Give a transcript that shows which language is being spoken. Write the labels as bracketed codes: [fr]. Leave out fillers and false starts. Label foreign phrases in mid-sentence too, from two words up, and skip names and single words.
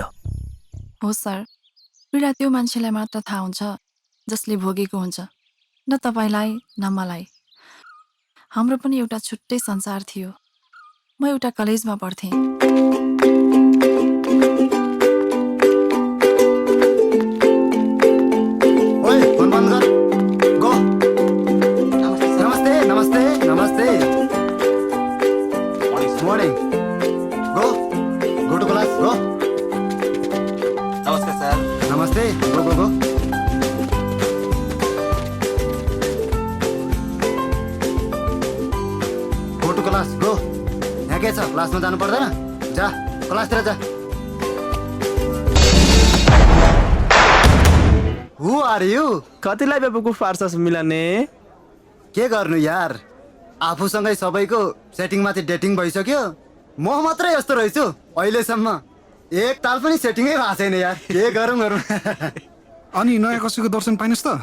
[ne] हो सर, पीडा त्यो मान्छेलाई मात्र थाहा हुन्छ जसले भोगेको हुन्छ, न तपाईँलाई न मलाई। हाम्रो पनि एउटा छुट्टै संसार थियो। म एउटा कलेजमा पढ्थेँ। [hi] ओए फोन बन्द कर, गो। [ne] नमस्ते नमस्ते नमस्ते। [en] Morning. Go to class, go. [ne] नमस्कार सर। [en] नमस्ते, Go go go. Go to class, go. [ne] यहाँ के छ, क्लासमा जानु पर्दैन? जा क्लासतिर जा। [en] Who are you? [ne] कतिलाई बेबुकुफ पार्छस् मिलाने? के गर्नु यार, आफूसँगै सबैको सेटिङमाथि डेटिङ भइसक्यो। म मात्रै यस्तो रहेछु अहिलेसम्म। एक ताल पनि सेटिङै भएको छैन यार। के गरौँ गरौँ। अनि नयाँ कसैको दर्शन पाइनस् त?